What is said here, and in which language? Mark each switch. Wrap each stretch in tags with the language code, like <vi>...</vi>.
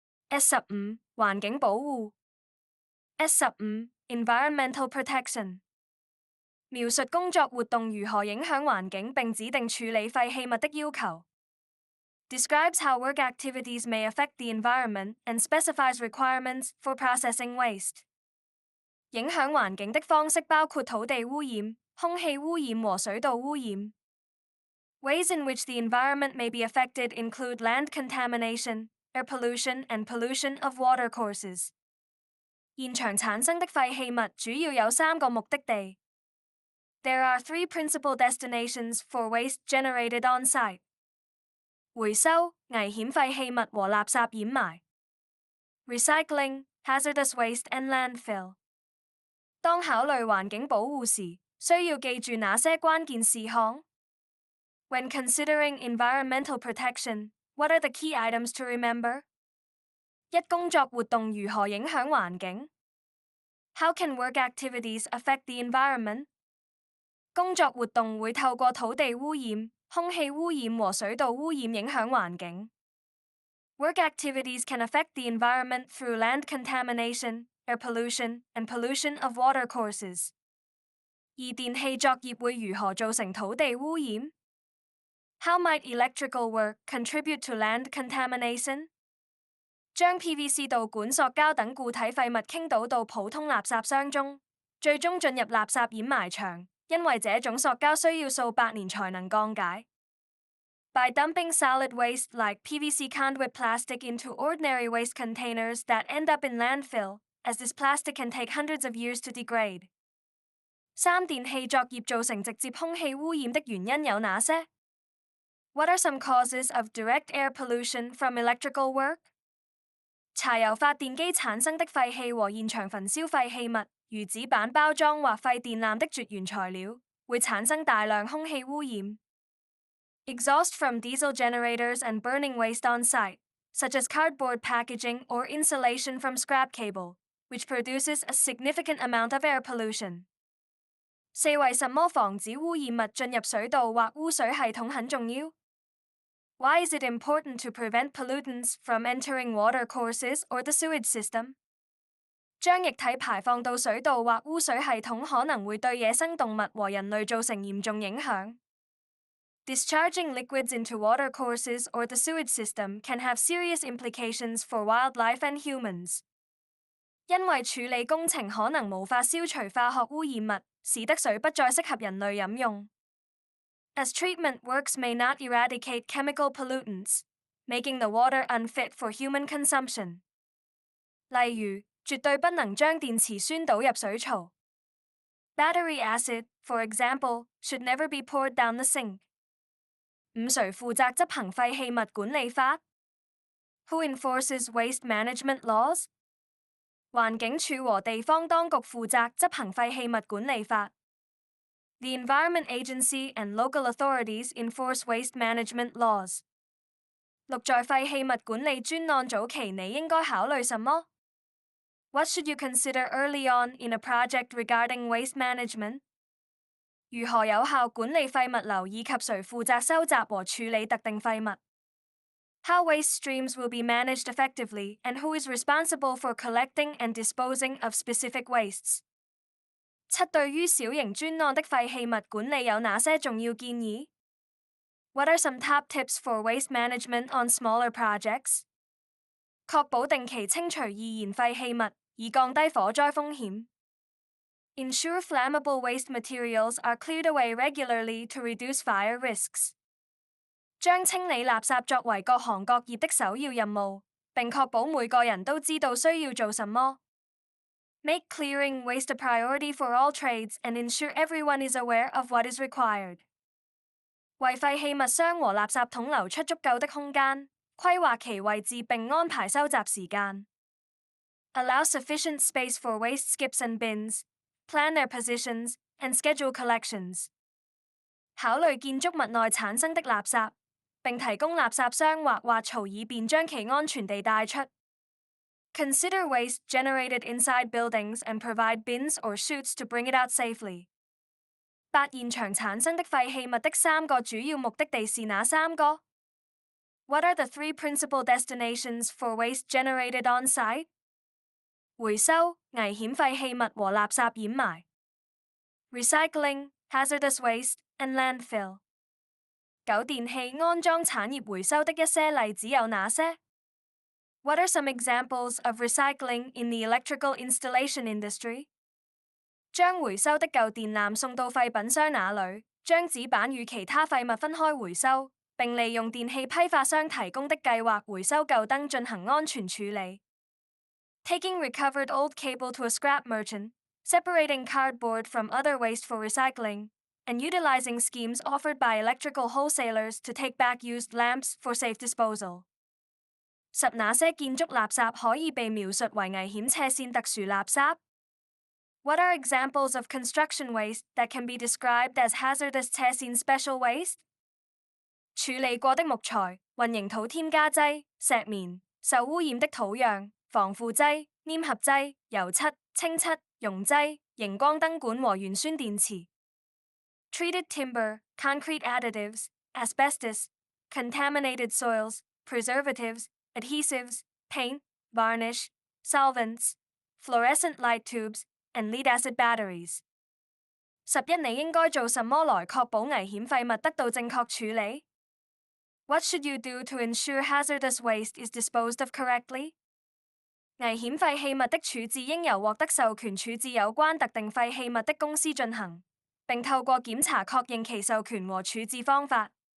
<zh>S15 環境保護</zh> <en>S15 Environmental Protection</en> <zh>描述工作活動如何影響環境並指定處理廢棄物的要求。</zh> <en>Describes how work activities may affect the environment and specifies requirements for processing waste.</en> <zh>影響環境的方式包括土地污染、空氣污染和水道污染。</zh> <en>Ways in which the environment may be affected include land contamination, air pollution, and pollution of water courses.</en> <zh>現場產生的廢棄物主要有3個目的地。</zh> <en>There are 3 principal destinations for waste generated on site.</en> <zh>回收、危險廢棄物和垃圾掩埋。</zh> <en>Recycling, hazardous waste and landfill.</en> <zh>當考慮環境保護時，需要記住哪些關鍵事項？</zh> <en>When considering environmental protection, what are the key items to remember?</en> <zh>一、工作活動如何影響環境？</zh> <en>How can work activities affect the environment?</en> <zh>工作活動會透過土地污染、空氣污染和水道污染影響環境。</zh> <en>Work activities can affect the environment through land contamination, air pollution, and pollution of water courses.</en> <zh>而電氣作業會如何造成土地污染？</zh> <en>How might electrical work contribute to land contamination?</en> <zh>將 PVC 導管、塑膠等固體廢物傾倒到普通垃圾箱中，最終進入垃圾掩埋場，因為這種塑膠需要數百年才能降解。</zh> <en>By dumping solid waste like PVC conduit plastic into ordinary waste containers that end up in landfill, as this plastic can take hundreds of years to degrade.</en> <zh>3. 電氣作業造成直接空氣污染的原因有哪些？</zh> <en>What are some causes of direct air pollution from electrical work?</en> <zh>柴油發電機產生的廢氣和現場焚燒廢棄物，如紙板包裝或廢電纜的絕緣材料，會產生大量空氣污染。</zh> <en>Exhaust from diesel generators and burning waste on site, such as cardboard packaging or insulation from scrap cable, which produces a significant amount of air pollution.</en> <zh>4. 為什麼防止污染物進入水道或污水系統很重要？</zh> <en>Why is it important to prevent pollutants from entering water courses or the sewage system?</en> <zh>將液體排放到水道或污水系統可能會對野生動物和人類造成嚴重影響。</zh> <en>Discharging liquids into water courses or the sewage system can have serious implications for wildlife and humans.</en> <zh>因為處理工程可能無法消除化學污染物，使得水不再適合人類飲用。</zh> <en>As treatment works may not eradicate chemical pollutants, making the water unfit for human consumption.</en> <zh>例如，絕對不能將電池酸倒入水槽。</zh> <en>Battery acid, for example, should never be poured down the sink.</en> <zh>5. 誰負責執行廢棄物管理法？</zh> <en>Who enforces waste management laws?</en> <zh>環境署和地方當局負責執行廢棄物管理法。</zh> <en>The Environment Agency and local authorities enforce waste management laws.</en> <zh>6. 在廢棄物管理專案早期你應該考慮什麼？</zh> <en>What should you consider early on in a project regarding waste management?</en> <zh>如何有效管理廢物流以及誰負責收集和處理特定廢物？</zh> <en>How waste streams will be managed effectively and who is responsible for collecting and disposing of specific wastes?</en> <zh>7. 對於小型專案的廢棄物管理有哪些重要建議？</zh> <en>What are some top tips for waste management on smaller projects?</en> <zh>確保定期清除易燃廢棄物，以降低火災風險。</zh> <en>Ensure flammable waste materials are cleared away regularly to reduce fire risks.</en> <zh>將清理垃圾作為各行各業的首要任務，並確保每個人都知道需要做什麼。</zh> <en>Make clearing waste a priority for all trades and ensure everyone is aware of what is required.</en> <zh>為廢棄物箱和垃圾桶留出足夠的空間，規劃其位置並安排收集時間。</zh> <en>Allow sufficient space for waste skips and bins, plan their positions, and schedule collections.</en> <zh>考慮建築物內產生的垃圾，並提供垃圾箱或滑槽以便將其安全地帶出。</zh> <en>Consider waste generated inside buildings and provide bins or chutes to bring it out safely.</en> <zh>8. 現場產生的廢棄物的3個主要目的地是哪3個？</zh> <en>What are the three principal destinations for waste generated on site?</en> <zh>回收、危險廢棄物和垃圾掩埋。</zh> <en>Recycling, hazardous waste, and landfill。</en> <zh>舊電器安裝產業回收的一些例子有哪些？</zh> <en>What are some examples of recycling in the electrical installation industry?</en> <zh>將回收的舊電纜送到廢品箱那裏，將紙板與其他廢物分開回收，並利用電器批發商提供的計劃回收舊燈進行安全處理。</zh> <en>Taking recovered old cable to a scrap merchant, separating cardboard from other waste for recycling, and utilizing schemes offered by electrical wholesalers to take back used lamps for safe disposal。</en> <zh>十哪些建築垃圾可以被描述為危險斜線特殊垃圾？</zh> <en>What are examples of construction waste that can be described as hazardous</en> <zh>斜線</zh> <en>special waste?</en> <zh>處理過的木材、混凝土添加劑、石棉、受污染的土壤、防腐劑、黏合劑、油漆、清漆、溶劑、熒光燈管和鉛酸電池。</zh> <en>Treated timber, concrete additives, asbestos, contaminated soils, preservatives, adhesives, paint, varnish, solvents, fluorescent light tubes, and lead-acid batteries。</en> <zh>11你應該做什麼來確保危險廢物得到正確處理？</zh> <en>What should you do to ensure hazardous waste is disposed of correctly?</en> <zh>危險廢棄物的處置應由獲得授權處置有關特定廢棄物的公司進行，並透過檢查確認其授權和處置方法。</zh>